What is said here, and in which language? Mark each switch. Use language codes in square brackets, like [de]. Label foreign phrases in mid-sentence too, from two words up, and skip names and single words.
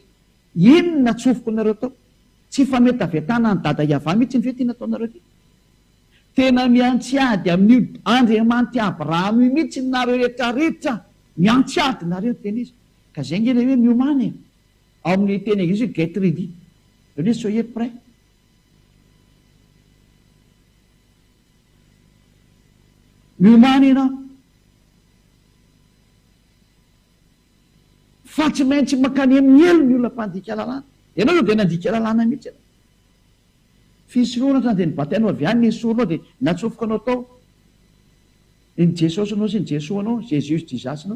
[mg] Inona tsofoko nareo tao? Tsy fa mety avy atana ny dada Iava mihitsy ny fety nataonareo ty. Tena miantsiady amin'io Andriamanitra Abrahama mihitsy nareo rehetrarehetra, miantsiady nareo teny izy. Ka zay nge le hoe miomany ao amin'ny teny anglisy hoe [en] get ready. [fr] Hoe soyez prêt. [mg] Miomany ianao. Fa tsy maintsy mankany amin'ny elo ny olona mpandika lalàna. Ianao io dia nandika lalàna mihitsy ianao. Fisoloana ohatrany dia nibatainao avy any nesoronao dia natsofoka anao tao ny Jesosy anao sy ny Jesoa anao, Jesus Jesus anao.